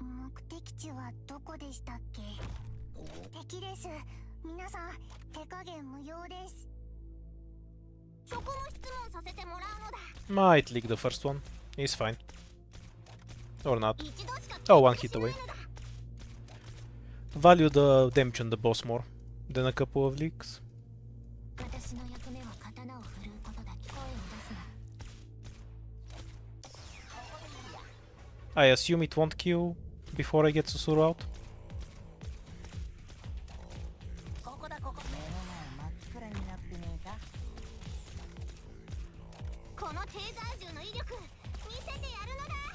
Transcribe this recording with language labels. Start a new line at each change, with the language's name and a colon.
Japanese: 目的地はどこでしたっけ。敵です。皆さん、手加減無用です。職務質問させてもらうのだ。
English: Might leak the first one. He's fine. Or not.
Japanese: 一度しか
English: Oh, one hit away. Value the damage on the boss more than a couple of leaks.
Japanese: 私の役目は刀を振るうことだけ。声を出すな。
English: I assume it won't kill before I get Susuru out.
Japanese: ここだここ。目の前真っ暗になってねえか。このテーザー銃の威力見せてやるのだ。